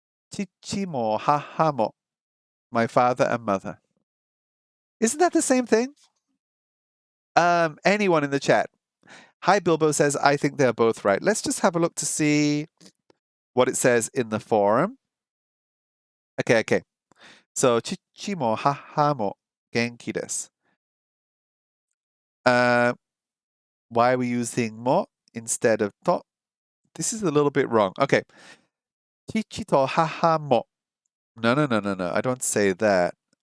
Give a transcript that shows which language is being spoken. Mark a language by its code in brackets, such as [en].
[ja] 父も母も [en] my father and mother. Isn't that the same thing? Anyone in the chat? Hi Bilbo says I think they're both right. Let's just have a look to see what it says in the forum. Okay. [ja] So, 父も母も元気です. [en] Why are we using mo instead of to? This is a little bit wrong. [ja] Okay. 父と母も.No. [en] I don't say that.